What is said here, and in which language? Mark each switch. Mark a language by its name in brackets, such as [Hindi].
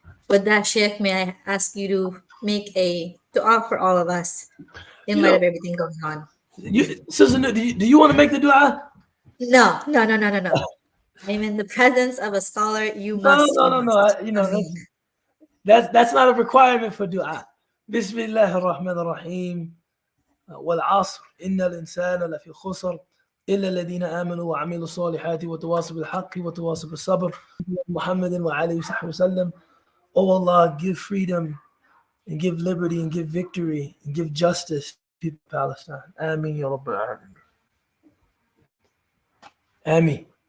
[English] With that, Sheikh, may I ask you to make a dua for all of us in light of everything going on? Sister, do you want to make the dua? No. I'm in the presence of a scholar. You must. No. That's not a requirement for dua. [Arabic] Bismillah ar-Rahman ar-Rahim. والعصر إن الإنسان لفي خسر إلا الذين آمنوا وعملوا الصالحات وتواصوا بالحق وتواصوا بالصبر. محمد وعليه وصحبه وسلم. [English] Oh Allah, give freedom and give liberty and give victory and give justice to people of Palestine. [Arabic] Ameen ya Rabbal Alameen. [English] Ameen.